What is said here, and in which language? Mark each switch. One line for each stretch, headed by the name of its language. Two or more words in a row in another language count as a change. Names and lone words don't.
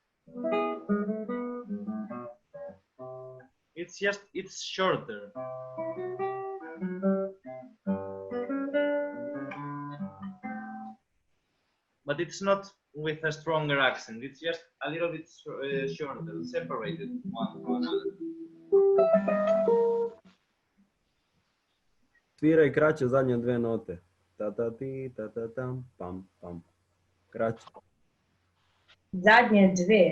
English: It's shorter. But it's not with a stronger accent. It's just a little bit shorter, separated one from another.
Serbian: Sviraj kraće zadnje dve note. Ta ta ti, ta ta tam, pam, pam. Kraće. Zadnje dve.